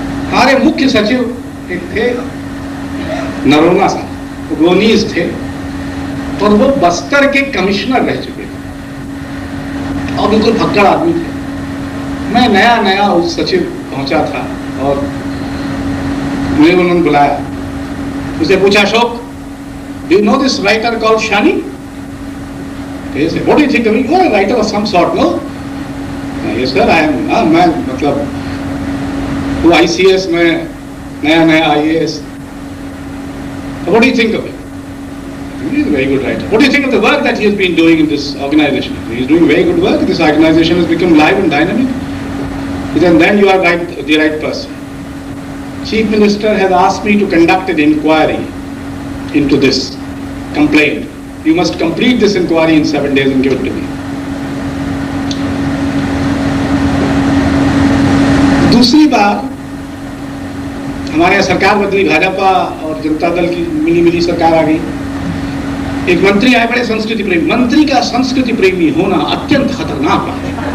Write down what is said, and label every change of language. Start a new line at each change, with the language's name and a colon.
Hindi: हमारे मुख्य सचिव एक थे नरोना साहब, गोनीज थे, और वो बस्तर के कमिश्नर रह चुके थे और बिल्कुल भक्कड़ आदमी थे। मैं नया नया उस सचिव पहुंचा था और मुझे उन्होंने बुलाया, उसे पूछा, Ashok,
English: Do you know this writer called Shani? What do you think of me? You are a writer of some sort, no? Yes sir, I am.
Hindi: मैं मतलब वो ICS में नया IAS.
English: What do you think of it? He is a very good writer. What do you think of the work that he has been doing in this organization? He is doing very good work. This organization has become live and dynamic. And then you are the right person. Chief Minister has asked me to conduct an inquiry into this complaint. You must complete this inquiry in 7 days and give it to me.
Hindi: दूसरी बार हमारे यहाँ सरकार बदली, भाजपा और जनता दल की मिली सरकार आ गई। एक मंत्री आए, बड़े संस्कृति प्रेमी। मंत्री का संस्कृति प्रेमी होना अत्यंत खतरनाक बात है।